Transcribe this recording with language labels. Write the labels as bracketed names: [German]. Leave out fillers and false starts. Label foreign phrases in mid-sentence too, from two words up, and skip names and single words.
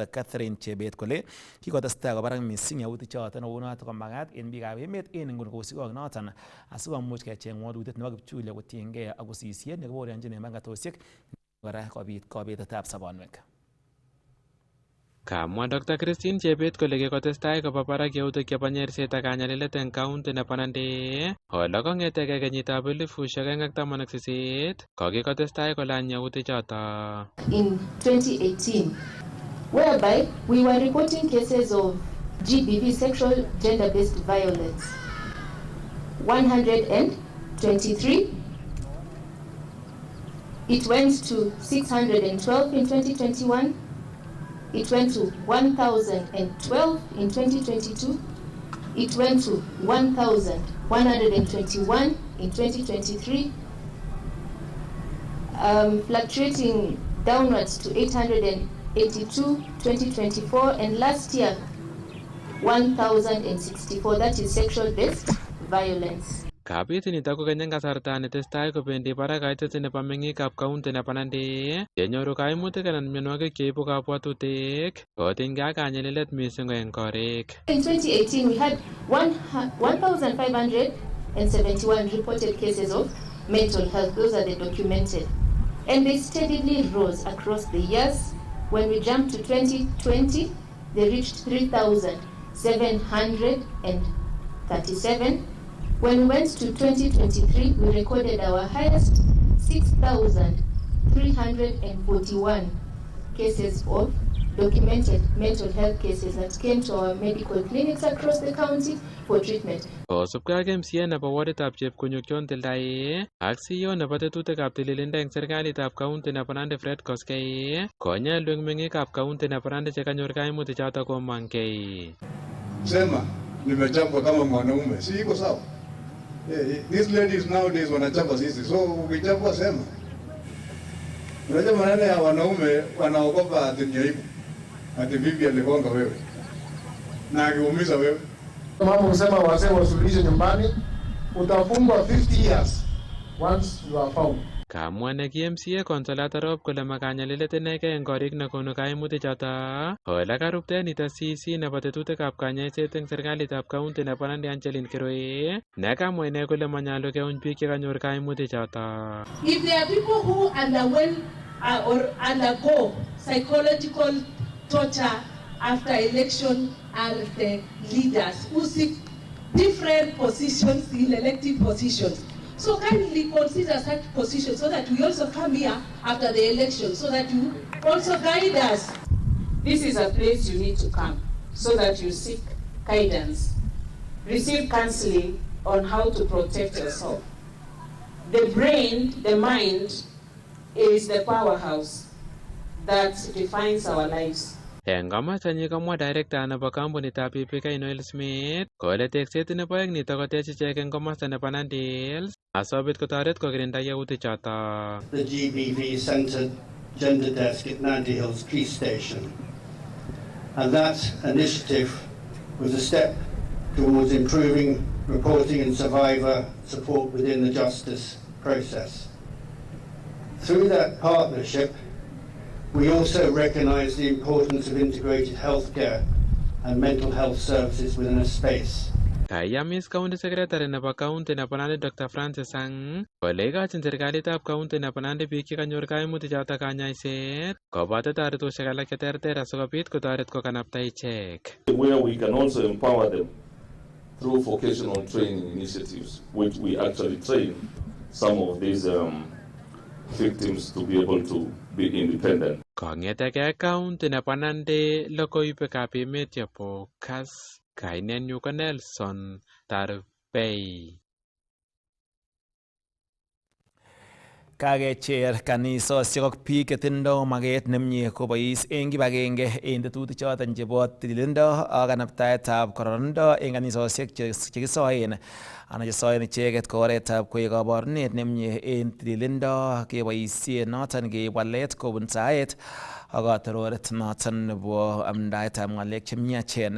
[Kalenjin] Catherine Chebet kole kikotestai kobarak missing yautik choton kou noton komagat eng biikab emet eng nguni kosubkei ak noton asikomuch kecheng walutiet nebo kipchulyo kotiengei ak usisiet nekiborionjin eng meng'atosiek kora kobit kabetetab sobonwek. Kamwa Dr. Christine Chebet kole kikotestai koba barak yautik chebo nyerset ak kanyalilet eng county nebo Nandi. Ole kong'etegei kenyitab 2018 kokikotestai kolany yautik choto. [English] In 2018, whereby we were reporting cases of GBV, sexual gender-based violence, 123. It went to 612 in 2021. It went to 1,012 in 2022. It went to 1,121 in 2023, fluctuating downwards to 882 2024, and last year 1,064. That is sexual-based violence. [Kalenjin] Kabit nito ko kanyang kasarta netestai kobendi barak kaitet nebo meng'ikab county nebo Nandi yenyoru kaimutik anan mionwogik cheibu kabwatutik kotinygei ak kanyalilet missing eng korik. [English] In 2018, we had 1,571 reported cases of mental health. Those are the documented. And they steadily rose across the years. When we jumped to 2020, they reached 3,737. When we went to 2023, we recorded our highest 6,341 cases of documented mental health cases that came to our medical clinics across the county for treatment. [Kalenjin] Kosubkei ak MCA nebo waditab Chepkonyokyon Tildae ak CEO nebo tetutikab tililindo eng serikalitab kaunti nebo Nandi Fred Koskei konyolu eng meng'ikab kaunti nebo Nandi chekanyor kaimutichoto komong'kei. [Swahili] Sema nimechapwa kama mwanaume, si iko sawa? [English] These ladies nowadays [Swahili] wanachapa sisi, so ukichapwa sema. Unajua maneno ya wanaume wanaogopa ati ndio hivyo. Ati bibi aligonga wewe na akiumiza wewe. Mama msema wazee wasuluhishe nyumbani, utafungwa [English] 50 years once you are found. [Kalenjin] Kamwa neki MCA Consolata Rob kole makanyalilet inegei eng korik nekonu kaimutichoto ole karupte nito CC nebo tetutikab kanyaiset eng serikalitab kaunti nebo Nandi Angeline Kiroi nekamwa ine kole manyolu keuny biik chekanyor kaimutichoto. [English] If there are people who underwent or undergo psychological torture after election are the leaders who seek different positions in elective positions. So kindly consider such positions so that we also come here after the election so that you also guide us. This is a place you need to come so that you seek guidance, receive counseling on how to protect yourself. The brain, the mind, is the powerhouse that defines our lives. [Kalenjin] Eng komostanyi komwa director nebo kampunitab PPK Noel Smith kole tekset nebo aeng nito kotech ichek eng komosta nebo Nandi Hills asobit kotoret kokirinda yautichoto. [English] The GBV Centre Gender Desk at Nandi Hills Police Station. And that initiative was a step towards improving reporting and survivor support within the justice process. Through that partnership, we also recognise the importance of integrated healthcare and mental health services within a space. [Kalenjin] Kayamis [English] County Secretary [Kalenjin] nebo County nebo Nandi Dr. Francis Sang kole ikochin serikalitab County nebo Nandi biik chekanyor kaimutichoto kanyaiset koboto toretosiek alak cheterter asikobit kotoret kokanapta ichek. [English] Where we can also empower them through vocational training initiatives, which we actually train some of these victims to be able to be independent. [Kalenjin] Kong'etegei County nebo Nandi logoiwekab emet chebo Kass, kainenyu ko Nelson Tarbei. Kakecher kanisosiek ak biik chetindo maket nemie kobois eng kibagenge eng tetutichoton chebo tililindo ak kanaptaetab kororonindo eng kanisosiek chekisoen anan chesoen icheket ko oretab koek kaborunet nemie eng tililindo keboisie noton keib walet kobun saet ak katororet noton nebo amdaetab ng'alek chemiachen.